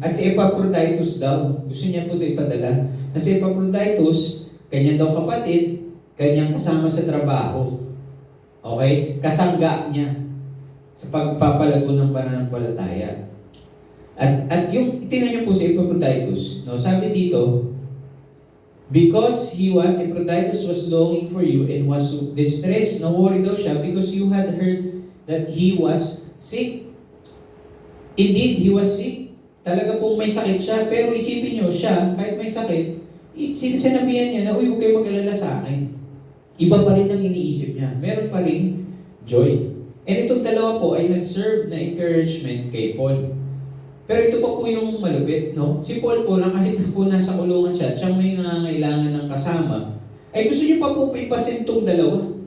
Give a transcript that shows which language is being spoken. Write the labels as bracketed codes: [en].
[tl] At si Epaphroditus daw, gusto niya po ito ipadala. Na si Epaphroditus, kanyang daw kapatid, kanyang kasama sa trabaho. Okay? Kasangga niya sa pagpapalago ng pananampalataya. At yung, tingnan niyo po si Epaphroditus, no? Sabi dito, [en] because Epaphroditus was longing for you and was distressed, [tl] na-worry daw siya [en] because you had heard that he was sick. Indeed, he was sick. [tl] Talaga pong may sakit siya. Pero isipin nyo, siya, kahit may sakit, Sinabihan niya na, uy, huwag kayo mag-alala sa akin. Iba pa rin ang iniisip niya. Meron pa rin joy. And itong dalawa po ay nag-serve na encouragement kay Paul. Pero ito pa po yung malupit, no? Si Paul po, na kahit na po nasa kulungan siya, at siyang may nangangailangan ng kasama, ay gusto niyo pa po ipasin itong dalawa.